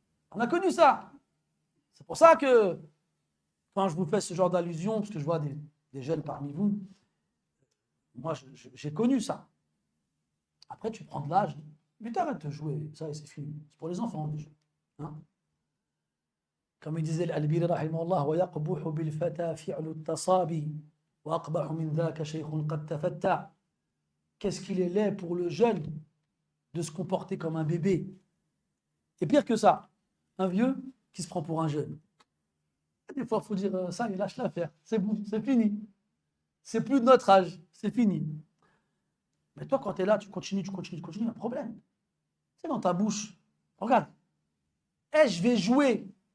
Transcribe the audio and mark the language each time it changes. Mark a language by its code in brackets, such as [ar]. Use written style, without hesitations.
[fr] On a connu ça. C'est pour ça que, quand je vous fais ce genre d'allusion, parce que je vois des jeunes parmi vous, moi, j'ai connu ça. Après, tu prends de l'âge, mais t'arrêtes de jouer, ça, c'est fini. C'est pour les enfants, déjà. Hein? Comme il disait Al-Albiri, rahimahullah, [ar] وَيَقْبُحُ بِالْفَتَى فِعْلُ التَّصَابِ وَأَقْبَحُ مِنْ ذَاكَ شَيْخٌ قَدْ تَفَتَّى. [fr] qu'est-ce qu'il est laid pour le jeune de se comporter comme un bébé. Et pire que ça, un vieux qui se prend pour un jeune. Des fois, il faut dire ça, il lâche l'affaire. C'est bon, c'est fini. C'est plus de notre âge, c'est fini. Mais toi, quand tu es là, tu continues, il y a un problème. C'est dans ta bouche. Regarde. Je vais jouer.